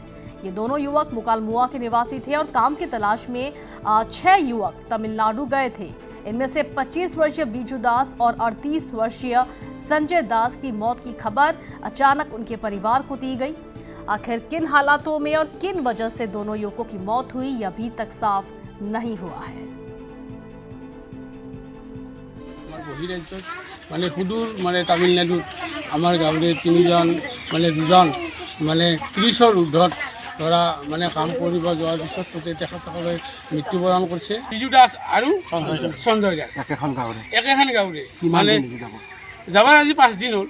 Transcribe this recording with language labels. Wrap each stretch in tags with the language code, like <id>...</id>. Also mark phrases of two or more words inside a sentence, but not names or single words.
<hi>ये दोनों युवक मुकालमुआ के निवासी थे और काम की तलाश में 6 युवक तमिलनाडु गए थे। इनमें से 25 वर्षीय बीजू दास और 38 वर्षीय संजय दास की मौत की खबर अचानक उनके परिवार को दी गई। आखिर किन हालातों में और किन वजह से दोनों युवकों की मौत हुई, ये अभी तक साफ नहीं हुआ है।</hi> <as>মানে সুদূর মানে তামিলনাডুত আমার গাঁৱৰে 3জন মানে 2জন মানে 30ৰ ঊৰ্ধত ধৰা মানে কাম কৰিব যোৱাৰ পিছত তাতে তেখেতসকলে মৃত্যুবৰণ কৰিছে। বিজু দাস আৰু সঞ্জয় দাস একেখন গাঁৱৰে মানে যাবাৰ আজি 5 দিন হ'ল।</as>